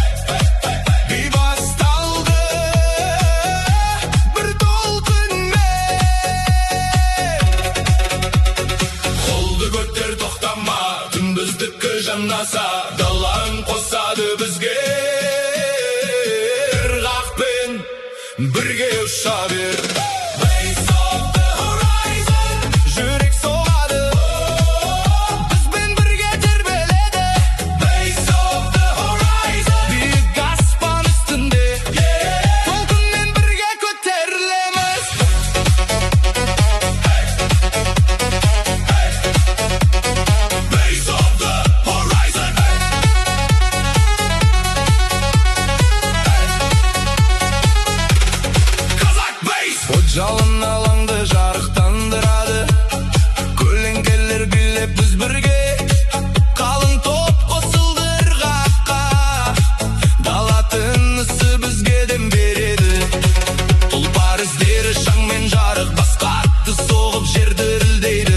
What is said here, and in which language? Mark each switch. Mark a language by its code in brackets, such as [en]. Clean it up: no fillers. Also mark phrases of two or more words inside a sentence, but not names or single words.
[kk] Би басталды бір толқынмен, қолды көтер тоқтама, түн біздікі жаннаса, дала үн қосады бізге. Ырғақпен бірге ұша бер. [en] Waves of the horizon, [kk] жүрек соғады, бізбен бірге тербеледі. [en] Waves of the horizon, [kk] биік аспан үстінде, толқынмен бірге көтерілеміз. [en] Waves of the horizon, Kazak bass. [kk] От жалын алаңды жарықтандырады, көлеңкелер билеп біз бірге. Қалың топ қосылды ырғаққа, дала тынысы бізге дем береді. Тұлпар іздері шаңмен жарық, бас қатты соғып жер дірілдейді.